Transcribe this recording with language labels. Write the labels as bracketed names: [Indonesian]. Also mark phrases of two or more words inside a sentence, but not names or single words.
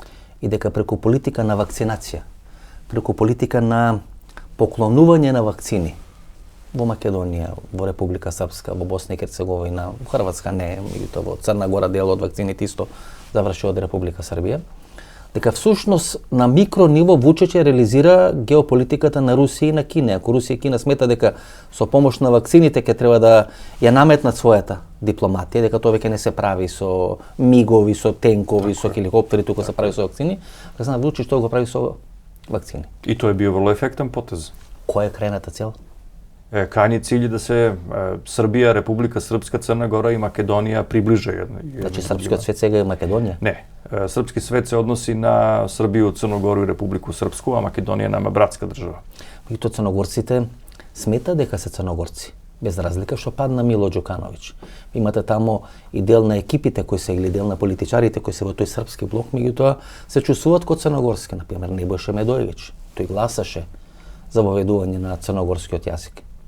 [Macedonian] И дека преку политика на вакцинација, преку политика на поклонување на вакцини во Македонија, во Република Српска, во Босна и Херцеговина, во Хрватска не, меѓутоа во Црна Гора дел од вакцините исто завршува од Република Србија, дека всушност на микро ниво Вучич реализира геополитиката на Русија и на Кина. Ако Русија и Кина смета дека со помош на вакцините ќе треба да ја наметнат својата дипломатија, дека тоа веќе не се прави со мигови, со тенкови, со хеликоптери, тука се прави со вакцини, Александар Вучич тоа го прави со вакцини. [Serbian] I to je bio vrlo efektan potez. [Macedonian] Која е крајната цел? [Serbian] Krajnji cilj je da se Srbija, Republika Srpska, Crna Gora i Makedonija približe jedno. [Macedonian] Значи српскиот свет сега е Македонија? [Serbian] Ne, srpski svet se odnosi na Srbiju, Crnu Goru i Republiku Srpsku, a Makedonija je nama bratska država. [Macedonian] Меѓутоа црногорците смета дека се црногорци, без разлика што падна Мило Ѓукановиќ. Имате тамо и дел на екипите кои се или дел на политичарите кои се во тој српски блок, меѓутоа се чувствуваат ко црногорски, например Небојша Медојевиќ. Тој гласаше за воведување на црногорскиот јазик.